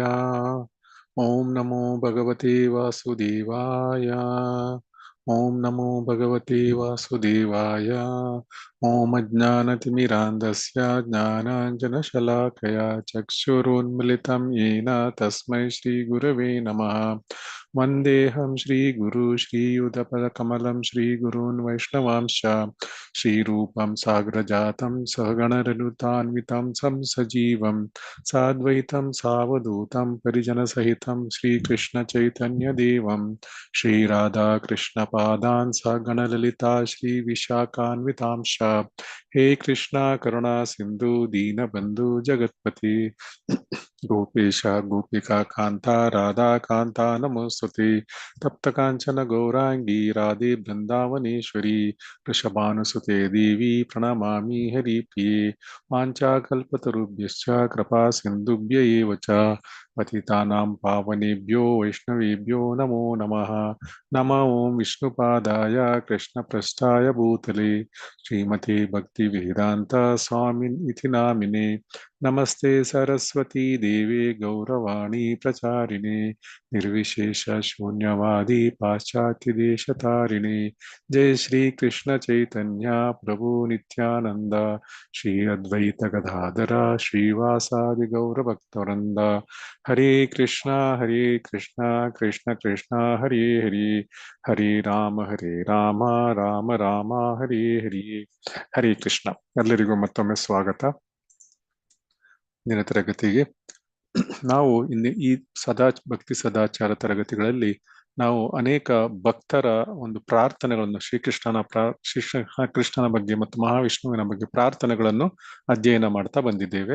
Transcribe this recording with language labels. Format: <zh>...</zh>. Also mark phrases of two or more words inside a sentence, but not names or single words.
<sa>ಓಂ ನಮೋ ಭಗವತೆ ವಾಸುದೇವಾಯ. ಓಂ ನಮೋ ಭಗವತೆ ವಾಸುದೇವಾಯ. ಓಂ ಅಜ್ಞಾನತಿಮಿರಾಂಧಸ್ಯ ಜ್ಞಾನಾಂಜನಶಲಾಕಯ ಚಕ್ಷುರುನ್ಮಿಲಿತಂ ಯೇನ ತಸ್ಮೈ ಶ್ರೀ ಗುರವೇ ನಮಃ. ವಂದೇಹಂ ಶ್ರೀಗುರು ಶ್ರೀಯುತಪದಕಮಲಂ ಶ್ರೀಗುರುನ್ ವೈಷ್ಣವಾಂಶ್ಚ ಶ್ರೀರೂಪಂ ಸಾಗ್ರಜಾತಂ ಸಹಗಣರನುತಾನ್ವಿತಂ ಸಜೀವಂ ಸಾದ್ವೈತಂ ಸಾವಧೂತಂ ಪರಿಜನಸಹಿತಂ ಶ್ರೀಕೃಷ್ಣಚೈತನ್ಯದೇವಂ ಶ್ರೀರಾಧಾಕೃಷ್ಣಪಾದಾನ್ ಸಗಣಲಲಿತಾ ಶ್ರೀವಿಶಾಖಾನ್ವಿತಾಂಶ್ಚ. ಹೇ ಕೃಷ್ಣ ಕರುಣಾ ಸಿಂಧು ದೀನಬಂಧು ಜಗತ್ಪತಿ ಗೋಪೇಶ ಗೋಪಿಕಾ ಕಾಂತ ರಾಧಾ ಕಾಂತ ನಮೋಸ್ತುತೆ. ತಪ್ತ ಕಾಂಚನ ಗೌರಾಂಗಿ ರಾಧೆ ಬೃಂದಾವನೇಶ್ವರಿ ವೃಷಭಾನುಸುತೆ ದೇವಿ ಪ್ರಣಮಾಮಿ ಹರಿಪ್ರಿಯೆ. ವಾಂಛಾಕಲ್ಪತರುಭ್ಯಶ್ಚ ಕೃಪಾ ಸಿಂಧುಭ್ಯ ಏವ ಚ ಪತಿತಾನಾಂ ಪಾವನೇಭ್ಯೋ ವೈಷ್ಣವೇಭ್ಯೋ ನಮೋ ನಮಃ. ನಮೋ ಓಂ ವಿಷ್ಣುಪಾದಾಯ ಕೃಷ್ಣಪ್ರಸ್ಥಾಯ ಭೂತಲೆ ಶ್ರೀಮತೆ ಭಕ್ತಿವೇದಾಂತ ಸ್ವಾಮಿನ್ ಇತಿ ನಾಮಿನೆ. ನಮಸ್ತೆ ಸರಸ್ವತಿ ದೇವಿ ಗೌರವಾಣಿ ಪ್ರಚಾರಿಣೆ ನಿರ್ವಿಶೇಷ ಶೂನ್ಯವಾದಿ ಪಾಶ್ಚಾತ್ಯ ದೇಶತಾರಿಣೆ. ಜಯ ಶ್ರೀ ಕೃಷ್ಣ ಚೈತನ್ಯ ಪ್ರಭು ನಿತ್ಯಾನಂದ ಶ್ರೀ ಅದ್ವೈತ ಗದಾಧರ ಶ್ರೀವಾಸಾದಿ ಗೌರ ಭಕ್ತವೃಂದ. ಹರೇ ಕೃಷ್ಣ ಕೃಷ್ಣ ಕೃಷ್ಣ ಹರೇ ಹರಿ. ಹರೇ ರಾಮ ರಾಮ ರಾಮ ಹರೇ ಹರಿ. ಹರೇ ಕೃಷ್ಣ.</sa> <kn>ಎಲ್ಲರಿಗೂ ಮತ್ತೊಮ್ಮೆ ಸ್ವಾಗತ. ಇಂದಿನ ತರಗತಿಗೆ ನಾವು ಈ ಭಕ್ತಿ ಸದಾಚಾರ ತರಗತಿಗಳಲ್ಲಿ ನಾವು ಅನೇಕ ಭಕ್ತರ ಒಂದು ಪ್ರಾರ್ಥನೆಗಳನ್ನು ಕೃಷ್ಣನ ಬಗ್ಗೆ ಮತ್ತು ಮಹಾವಿಷ್ಣುವಿನ ಬಗ್ಗೆ ಪ್ರಾರ್ಥನೆಗಳನ್ನು ಅಧ್ಯಯನ ಮಾಡ್ತಾ ಬಂದಿದ್ದೇವೆ.</kn>